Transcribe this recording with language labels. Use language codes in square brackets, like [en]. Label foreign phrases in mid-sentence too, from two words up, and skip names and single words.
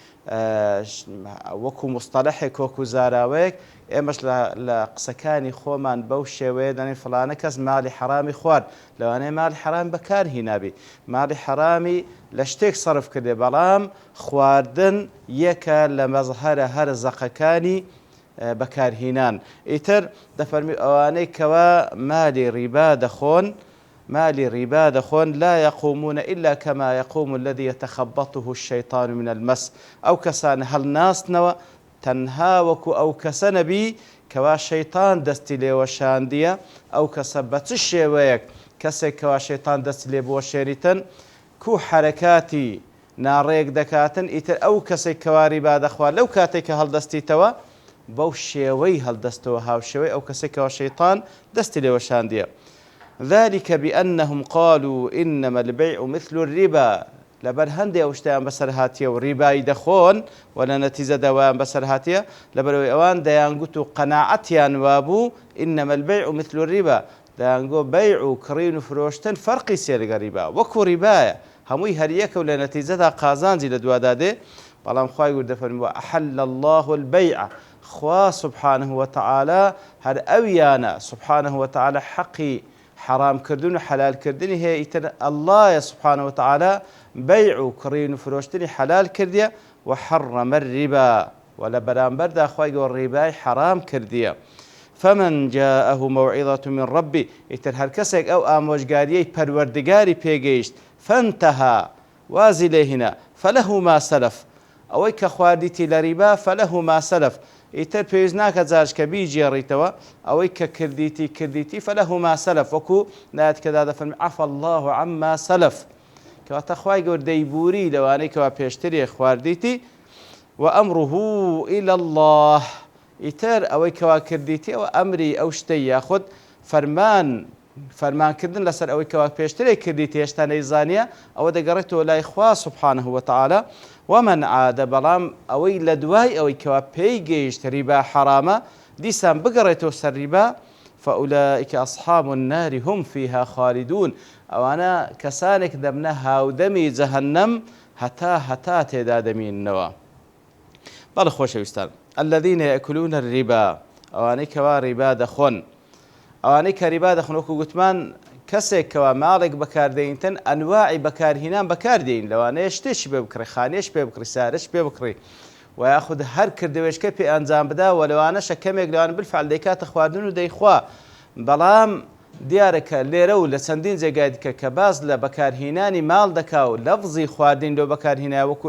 [ckb] وەکو مستەلەحێک وەکو زاراوەیەک ئێمەش لە قسەکانی خۆمان بەو شێوەیە دەڵێن فڵانە کەس ماڵی حەرامی خوارد، لەوانەیە ماڵی حەرام بەکارهێنابێ، ماڵی حەرامی لە شتێک سەرف کردێ، بەڵام خواردن یەکە لە مەزهەرە هەر زەقەکانی بەکارهێنان. ئیتر دەفەرمی ئەوانەی کەوا مالی ڕیبا دەخۆن [ar] لا يقومون إلا كما يقوم الذي يتخبطه الشيطان من المس، [ckb] ئەو کەسانە هەڵناستنەوە تەنها وەکو ئەو کەسە نەبی کەوا شەیطان دەستی لێوەشاندیە، ئەو کەسە بە چ شێوەیەک کەسێک کەوا شەیطان دەستی لێ بۆ شێریتن کو حەرەکاتی ناڕێک دەکاتن، ئیتر ئەو کەسێک کەوا ڕیبا دەخوات لەو کاتێک کە هەڵدەستیتەوە بەو شێوەی هەڵدەستەوە، هاوشێوەی ئەو کەسێک کەوا شەیطان دەستی لێوەشاندیە. [ar] ذلك بأنهم قالوا إنما البيع مثل الربا، [ckb] لەبەر هەندێک ئەو شتیان بەسەر هاتیە و ڕیبای دەخۆن و لە نەتیجە دەوایان بەسەر هاتیە، لەبەرەوەی ئەوان دەیانگوت و قەناعەتیان وابوو [ar] إنما البيع مثل الربا، [ckb] دەیانگۆ بەیع و کڕین و فرۆشتن فەرقی سێ لەگەڵ ڕیبا، وەکو ڕیبایە هەمووی هەریەکە و لە نەتیجەدا قازانجی لە دوادادێ. بەڵام خوای گەورە دەفەرمێ [ar] وأحل الله البيع، [ckb] خوا [ar] سبحانه وتعالى [ckb] هەر ئەویانە [ar] سبحانه وتعالى [ckb] حەقی حرام کردن و حلال کردنی هەیە، ئیتر ئەڵڵایە [ar] سبحانه وتعالى [ckb] بەیع و کڕین و فرۆشتنی حلال کردیە و [ar] حەڕەمە الربا، [ckb] و لە بەرامبەردا خوای گەورە ڕیبای حرام کردیە. [ar] فمن جاءه موعظة من ربه، [ckb] ئیتر هەر کەسێک ئەو ئامۆژگاریەی پەروەردگاری پێگەیشت فانتهى وازی لێ هێنا [ar] فله ما سلف، [ckb] ئەوەی کە خواردیتی لە ریبا [ar] فله ما سلف، [ckb] ئیتر پێویست ناکە جارش کە بیجێڕیتەوە ئەوەی کە کردیتی [ar] فەلەهما سەلەف [ckb] وەکو نایەتکەدا دەفەرمێ [ar] عەفا الله عما سەلەف [ckb] کەواتە خوای گەورە دەیبووری لەوانەی کەوا پێشترێ خواردیتی [ar] وأمره إلى الله [ckb] ئیتر ئەوەی کەوا کردیتی ئەوە ئەمری ئەو شتەی یاخود فەرمانکردن لەسەر ئەوەی کەوا پێشترێ کردیتی هێشتا نەیزانیە ئەوە دەگەڕێتەوە لای خوا [ar] سبحانه وتعالى ومن عاد [ckb] بەڵام ئەوەی لە دوای ئەوەی کەوا پێی گەیشت ریبا حرامە دیسان بگەڕێتەوە سەر ریبا [ar] فأولئك أصحاب النار هم فيها خالدون [ckb] ئەوانە کەسانێک دەبنە هاودەمی جەهەنەم هەتا تێدا دەمینەوە. بەڵێ خۆشەویستان [ar] الذين يأكلون الربا [ckb] ئەوانەی کەوا ریبا دەخۆن ئەوانەی کە ریبا دەخۆن وەکو گوتمان کەسێک کەوا ماڵێک بەکاردەینتن ئەنواعی بەکارهێنان بەکاردەین لەوانەیە شتێکی پێ بکڕی خانێش پێ بکڕی سارش پێ بکڕی و یاخود هەر کردەوەشکە پێ ئەنجام بدا و لەوانەشە کەمێک لەوان بالفعل دەیکاتە خواردن و دەیخوا بەڵام دیارەکە لێرە و لە چەندین جێگای دیکە کە باز لە بەکارهێنانی ماڵ دەکا و لەفزی خواردین لۆ بەکارهێنای وەکو